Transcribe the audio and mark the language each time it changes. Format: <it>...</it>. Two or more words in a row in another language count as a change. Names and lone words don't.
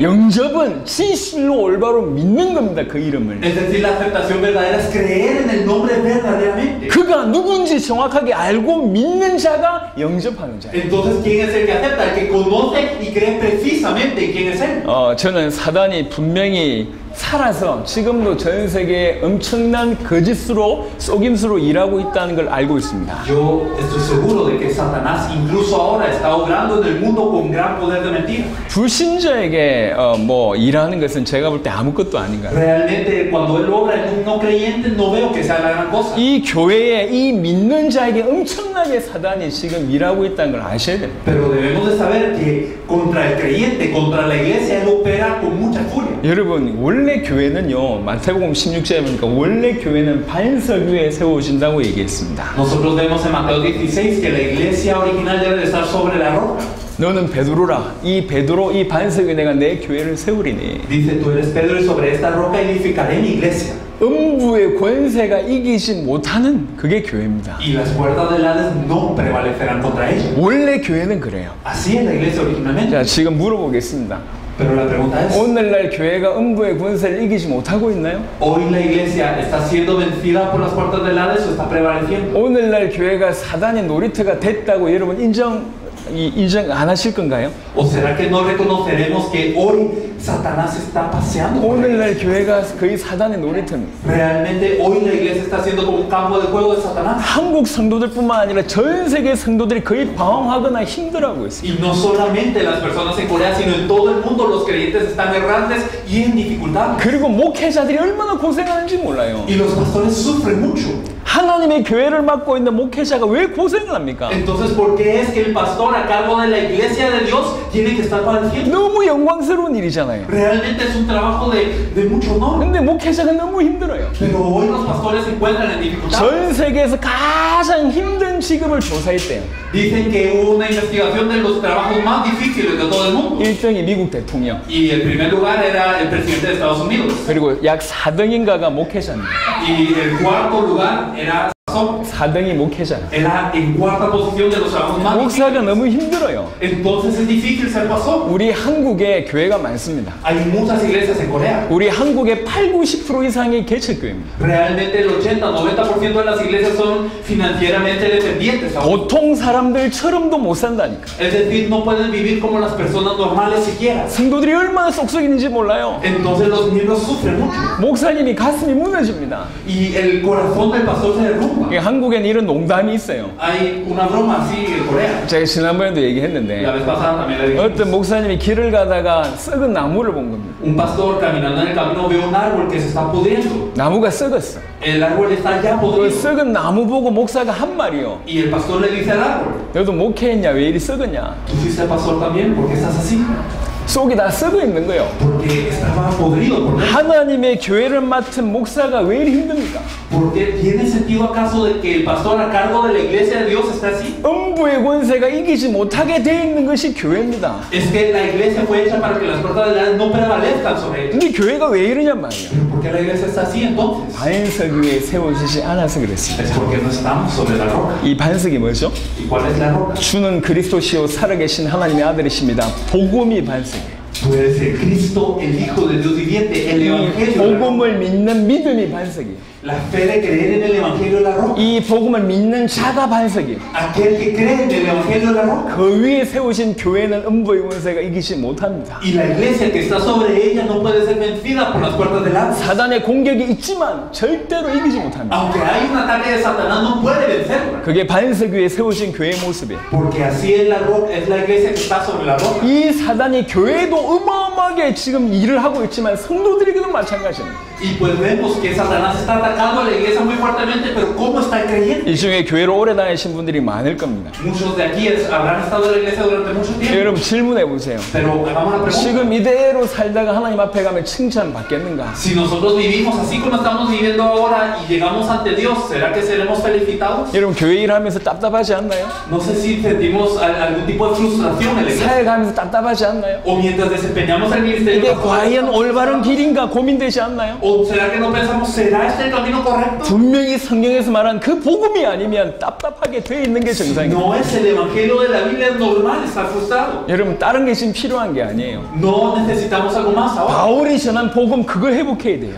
<ko>영접은 진실로 올바로 믿는 겁니다. 그 이름을.</ko> <es>Es decir, la aceptación verdadera es creer en el nombre verdaderamente.</es> <ko>그가 누군지 정확하게 알고 믿는 자가 영접하는 자예요.</ko> <es>Entonces, ¿quién es el que acepta? El que conoce y cree precisamente en quién es él.</es> <ko>저는 사단이 분명히 살아서 지금도 전 세계에 엄청난 거짓으로 속임수로 일하고 있다는 걸 알고 있습니다.</ko> <es>Yo yo estoy seguro de que Satanás incluso ahora está obrando en el mundo con gran poder de mentira.</es> <ko>불신자에게 뭐 일하는 것은 제가 볼 때 아무것도 아닌가.</ko> <es>Realmente cuando él obra en un no creyente no veo que sea la gran cosa.</es> <ko>이 교회에 이 믿는 자에게 엄청나게 사단이 지금 일하고 있다는 걸 아셔야 됩니다.</ko> <es>Pero debemos de saber que contra el creyente, contra la iglesia, él opera con mucha furia.</es> <ko>여러분 원래 교회는요 마태복음 16장에 보니까 원래 교회는 반석 위에 세워진다고 얘기했습니다.</ko> <es>Nosotros vemos en Mateo 16 que la iglesia original debe de estar sobre la roca.</es> <ko>너는 베드로라 이 베드로 이 반석 위에 내가 내 교회를 세우리니.</ko> <es>Dice, tú eres Pedro y sobre esta roca edificaré mi iglesia.</es> <ko>음부의 권세가 이기지 못하는 그게 교회입니다.</ko> <es>Y las puertas del Hades no prevalecerán contra ella.</es> <ko>원래 교회는 그래요.</ko> <es>Así es la iglesia originalmente.</es> <ko>자 지금 물어보겠습니다.</ko> <es>Pero la pregunta es,</es> <ko>오늘날 교회가 음부의 권세를 이기지 못하고 있나요?</ko> <es>¿hoy la iglesia está siendo vencida por las puertas del Hades o está prevaleciendo?</es> <ko>오늘날 교회가 사단의 놀이터가 됐다고 여러분 인정 안 하실 건가요?</ko> <es>¿O será que no reconoceremos que hoy Satanás está paseando?</es> <ko>오늘날 교회가 거의 사단의 놀이터입니다.</ko> <es>Realmente hoy la iglesia está siendo como un campo de juego de Satanás.</es> <ko>한국 성도들뿐만 아니라 전 세계 성도들이 거의 방황하거나 힘들어하고 있습니다.</ko> <es>Y no solamente las personas en Corea, sino en todo el mundo los creyentes están errantes y en dificultad.</es> <ko>그리고 목회자들이 얼마나 고생하는지 몰라요.</ko> <es>Y los pastores sufren mucho.</es> <ko>하나님의 교회를 맡고 있는 목회자가 왜 고생을 합니까?</ko> <es>Entonces, ¿por qué es que el pastor a cargo de la iglesia de Dios tiene que estar padeciendo?</es> <ko>너무 영광스러운 일이잖아요.</ko> <es>Realmente es un trabajo de mucho honor.</es> <ko>근데 목회자가 너무 힘들어요.</ko> <es>Pero hoy los pastores se encuentran en dificultad.</es> <ko>전 세계에서 가장 힘든 직업을 조사했대요.</ko> <es>Dicen que hubo una investigación de los trabajos más difíciles de todo el mundo.</es> <ko>1등이 미국 대통령,</ko> <es>Y el primer lugar era el presidente de Estados Unidos.</es> <ko>그리고 약 4등인가가 목회자입니다.</ko> <es>Y el cuarto lugar era</es> <ko>4등이 목회자.</ko> <es>era en cuarta posición de los trabajos más difíciles.</es> <ko>목사가 너무 힘들어요.</ko> <es>Entonces es difícil ser pastor.</es> <ko>우리 한국에 교회가 많습니다.</ko> <es>Hay muchas iglesias en Corea.</es> <ko>우리 한국의 80-90% 이상이 개척교회입니다.</ko> <es>Realmente el 80-90% de las iglesias son financieramente dependientes. aún.</es> <ko>보통 사람들처럼도 못 산다니까.</ko> <es>Es decir, no pueden vivir como las personas normales siquiera.</es> <ko>성도들이 얼마나 쏙쏙이는지 몰라요.</ko> <es>Entonces los miembros sufren mucho.</es> <ko>목사님이 가슴이 무너집니다.</ko> <es>Y el corazón del pastor se derrumba.</es> <ko>한국에는 이런 농담이 있어요.</ko> <es>Hay una broma así en Corea.</es> <ko>제가 지난번에도 얘기했는데</ko> <es>La vez pasada también le dije.</es> <ko>어떤 목사님이 길을 가다가 썩은 나무를 본 겁니다.</ko> <es>Un pastor caminando en el camino ve un árbol que se está pudriendo.</es> <ko>나무가 썩었어.</ko> <es>El árbol está ya</es> <ko>그</ko> <es>podrido.</es> <ko>썩은 나무 보고 목사가 한 말이요.</ko> <es>Y el pastor le dice al árbol,</es> <ko>너도 목회했냐? 왜 이리 썩었냐?</ko> <es>¿tú fuiste pastor también? ¿Por qué estás así?</es> <ko>속이 다 썩어 있는 거예요.</ko> <es>Porque estaba podrido por dentro.</es> <ko>하나님의 교회를 맡은 목사가 왜 이리 힘듭니까?</ko> <es>Porque ¿tiene sentido acaso de que el pastor a cargo de la iglesia de Dios está así?</es> <ko>음부의 권세가 이기지 못하게 돼 있는 것이 교회입니다.</ko> <es>Es que la iglesia fue hecha para que las puertas del Hades no prevalezcan sobre ella.</es> <ko>근데 교회가 왜 이러냔 말이에요.</ko> <es>¿Pero por qué la iglesia está así entonces?</es> <ko>반석 위에 세워지지 않아서 그랬습니다.</ko> <es>Es porque no estamos sobre la roca.</es> <ko>이 반석이 뭐죠?</ko> <es>¿Y cuál es la roca?</es> <ko>주는 그리스도시요 살아계신 하나님의 아들이십니다. 복음이 반석이에요.</ko> <es>Tú eres el Cristo, el Hijo de Dios viviente, el</es> <ko>이</ko> <es>Evangelio. La roca.</es> <ko>복음을 믿는 믿음이 반석이에요.</ko> <es>La fe de creer en el Evangelio de la roca.</es> <ko>이 복음을 믿는 자가 반석이에요.</ko> <es>Aquel que cree en el Evangelio de la roca.</es> <ko>그 위에 세우신 교회는 음부의 권세가 이기지 못합니다.</ko> <es>Y la iglesia que está sobre ella no puede ser vencida por las puertas del Hades.</es> <ko>사단의 공격이 있지만 절대로 이기지 못합니다.</ko> <es>Aunque hay un ataque de Satanás, no puede vencerla.</es> <ko>그게 반석 위에 세우신 교회의 모습이에요.</ko> <es>Porque así es la roca, es la iglesia que está sobre la roca.</es> <ko>이 사단이 교회도 어마어마하게 지금 일을 하고 있지만 성도들에게도 마찬가지입니다.</ko> <es>Y pues vemos que Satanás está atacando a la iglesia muy fuertemente, pero ¿cómo está el creyente?</es> <ko>이 중에 교회로 오래 다니신 분들이 많을 겁니다.</ko> <es>Muchos de aquí habrán estado en la iglesia durante mucho tiempo.</es> <ko>여러분 질문해 보세요.</ko> <es>Pero hagamos una pregunta.</es> <ko>지금 이대로 살다가 하나님 앞에 가면 칭찬 받겠는가?</ko> <es>Si nosotros vivimos así como estamos viviendo ahora y llegamos ante Dios, ¿será que seremos felicitados?</es> <ko>여러분 교회 일하면서 답답하지 않나요?</ko> <es>No sé si sentimos algún tipo de frustración en la iglesia.</es> <ko>사회 가면서 답답하지 않나요?</ko> <es>O mientras desempeñamos el ministerio.</es> <ko>이게 과연 올바른 길인가 고민되지 않나요?</ko> <es>¿O será que no pensamos, será este el camino correcto?</es> <ko>분명히 성경에서 말한 그 복음이 아니면 답답하게 돼 있는 게 정상입니다.</ko> <es>No es el evangelio de la Biblia, es normal estar frustrado.</es> <ko>여러분 다른 게 지금 필요한 게 아니에요.</ko> <es>No necesitamos algo más ahora.</es> <ko>바울이 전한 복음 그걸 회복해야 돼요.</ko>